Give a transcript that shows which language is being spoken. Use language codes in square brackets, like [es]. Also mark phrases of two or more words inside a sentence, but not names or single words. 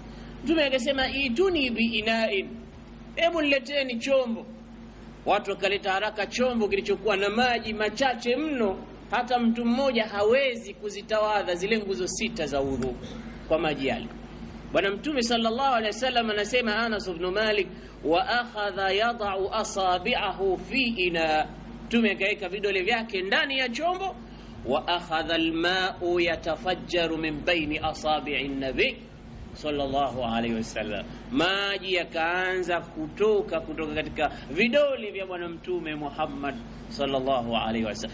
[sw] Mtume akasema, [ar] ائتوني بإناء, [sw] hebu nileteni chombo. Watu wakaleta haraka chombo kilichokuwa na maji machache mno, hata mtu mmoja hawezi kuzitawadha zile nguzo 6 za udhu kwa maji yale. Bwana Mtume [ar] صلى الله عليه وسلم [sw] anasema, [ar] Anas ibn Malik, وأخذ يضع أصابعه في إناء, [sw] Mtume akaweka vidole vyake ndani ya chombo, [ar] وأخذ الماء يتفجر من بين أصابع النبي صلى الله عليه وسلم, [sw] maji yakaanza kutoka katika vidole vya Bwana Mtume Muhammad [ar] صلى الله عليه وسلم.